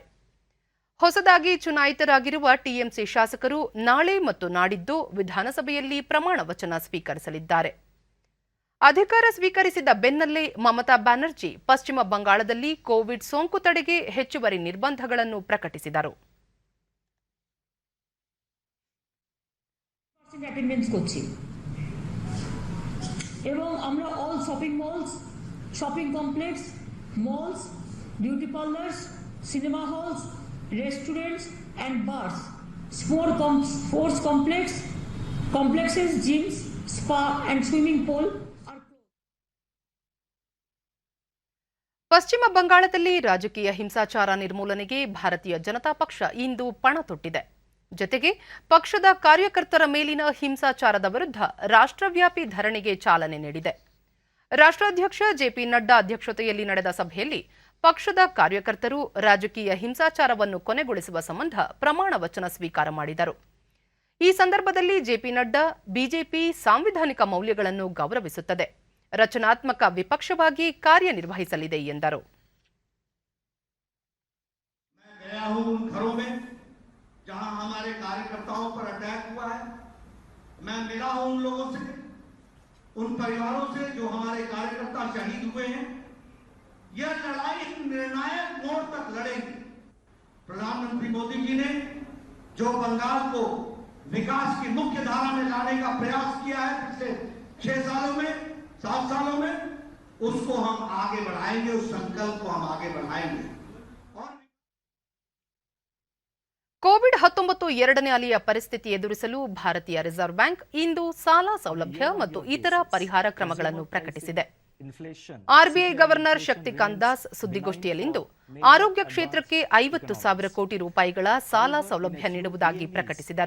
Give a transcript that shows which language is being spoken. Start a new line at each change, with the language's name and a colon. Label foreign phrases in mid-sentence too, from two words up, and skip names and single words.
Kannada: ಹೊಸದಾಗಿ ಚುನಾಯಿತರಾಗಿರುವ ಟಿಎಂಸಿ ಶಾಸಕರು ನಾಳೆ ಮತ್ತು ನಾಡಿದ್ದು ವಿಧಾನಸಭೆಯಲ್ಲಿ ಪ್ರಮಾಣ ವಚನ ಸ್ವೀಕರಿಸಲಿದ್ದಾರೆ. ಅಧಿಕಾರ ಸ್ವೀಕರಿಸಿದ ಬೆನ್ನಲ್ಲೇ ಮಮತಾ ಬ್ಯಾನರ್ಜಿ ಪಶ್ಚಿಮ ಬಂಗಾಳದಲ್ಲಿ ಕೋವಿಡ್ ಸೋಂಕು ತಡೆಗೆ ಹೆಚ್ಚುವರಿ ನಿರ್ಬಂಧಗಳನ್ನು ಪ್ರಕಟಿಸಿದರು.
Bangla: এবং আমরা
English: all shopping malls, shopping complex, malls, beauty parlours, cinema halls, restaurants and bars, sports complexes, gyms, spa and swimming pool are closed.
Kannada: ಪಶ್ಚಿಮ ಬಂಗಾಳದಲ್ಲಿ ರಾಜಕೀಯ ಹಿಂಸಾಚಾರ ನಿರ್ಮೂಲನೆಗೆ ಭಾರತೀಯ ಜನತಾ ಪಕ್ಷ ಇಂದು ಪಣ ತೊಟ್ಟಿದೆ. ಜೊತೆಗೆ ಪಕ್ಷದ ಕಾರ್ಯಕರ್ತರ ಮೇಲಿನ ಹಿಂಸಾಚಾರದ ವಿರುದ್ಧ ರಾಷ್ಟ್ರವ್ಯಾಪಿ ಧರಣಿಗೆ ಚಾಲನೆ ನೀಡಿದೆ. ರಾಷ್ಟ್ರಾಧ್ಯಕ್ಷ ಜೆಪಿ ನಡ್ಡಾ ಅಧ್ಯಕ್ಷತೆಯಲ್ಲಿ ನಡೆದ ಸಭೆಯಲ್ಲಿ ಪಕ್ಷದ ಕಾರ್ಯಕರ್ತರು ರಾಜಕೀಯ ಹಿಂಸಾಚಾರವನ್ನು ಕೊನೆಗೊಳಿಸುವ ಸಂಬಂಧ ಪ್ರಮಾಣ ವಚನ ಸ್ವೀಕಾರ ಮಾಡಿದರು. ಈ ಸಂದರ್ಭದಲ್ಲಿ ಜೆಪಿ ನಡ್ಡಾ ಬಿಜೆಪಿ ಸಾಂವಿಧಾನಿಕ ಮೌಲ್ಯಗಳನ್ನು ಗೌರವಿಸುತ್ತದೆ, ರಚನಾತ್ಮಕ ವಿಪಕ್ಷವಾಗಿ ಕಾರ್ಯನಿರ್ವಹಿಸಲಿದೆ ಎಂದರು.
Hindi: जहां हमारे कार्यकर्ताओं पर अटैक हुआ है, मैं मिला हूं उन लोगों से, उन परिवारों से जो हमारे कार्यकर्ता शहीद हुए हैं. यह लड़ाई निर्णायक मोड़ तक लड़ेगी. प्रधानमंत्री मोदी जी ने जो बंगाल को विकास की मुख्य धारा में लाने का प्रयास किया है पिछले 6 सालों में, 7 सालों में, उसको हम आगे बढ़ाएंगे, उस संकल्प को हम आगे बढ़ाएंगे।
Kannada: ಕೋವಿಡ್-19 ಎರಡನೇ ಅಲೆಯ ಪರಿಸ್ಥಿತಿ ಎದುರಿಸಲು ಭಾರತೀಯ ರಿಸರ್ವ್ ಬ್ಯಾಂಕ್ ಇಂದು ಸಾಲ ಸೌಲಭ್ಯ ಮತ್ತು ಇತರ ಪರಿಹಾರ ಕ್ರಮಗಳನ್ನು ಪ್ರಕಟಿಸಿದೆ. ಆರ್ಬಿಐ ಗವರ್ನರ್ ಶಕ್ತಿಕಾಂತ್ ದಾಸ್ ಸುದ್ದಿಗೋಷ್ಠಿಯಲ್ಲಿಂದು ಆರೋಗ್ಯ ಕ್ಷೇತ್ರಕ್ಕೆ 50,000 ಕೋಟಿ ರೂಪಾಯಿಗಳ ಸಾಲ ಸೌಲಭ್ಯ ನೀಡುವುದಾಗಿ ಪ್ರಕಟಿಸಿದರು.